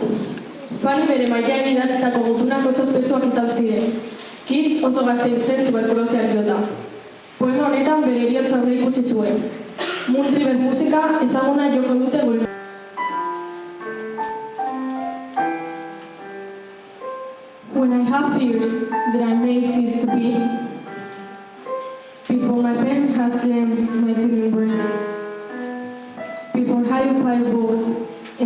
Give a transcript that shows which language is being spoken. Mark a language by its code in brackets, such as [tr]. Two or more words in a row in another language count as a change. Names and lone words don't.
[eu] Fanny bere maitean idatzitako gutunak ospetsuak izan ziren. Keats oso gazte zen tuberkulosiak jota. Poema honetan bere heriotza aurre ikusi zuen. Moon River musika ezaguna joko dute gure. [en] When I have fears that I may cease to be, before my pen has claimed my teeming brain, before high-piled books in